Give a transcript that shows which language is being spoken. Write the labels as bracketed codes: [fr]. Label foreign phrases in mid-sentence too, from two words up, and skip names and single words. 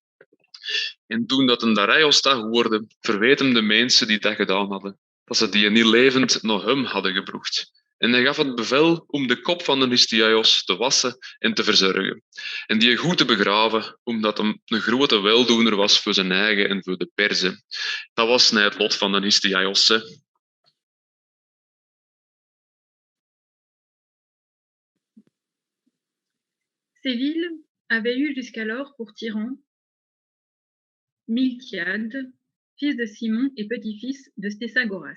[nl] En toen dat een Darius dat hoorde, verweet hem de mensen die dat gedaan hadden, dat ze die niet levend naar hem hadden gebracht. En hij gaf het bevel om de kop van de Histiaios te wassen en te verzorgen. En die goed te begraven, omdat hij een grote weldoener was voor zijn eigen en voor de Perzen. Dat was het lot van de Histiaios. [fr] Ces villes avaient eu jusqu'alors pour tyran Miltiade, fils de Simon et petit-fils de Stésagoras.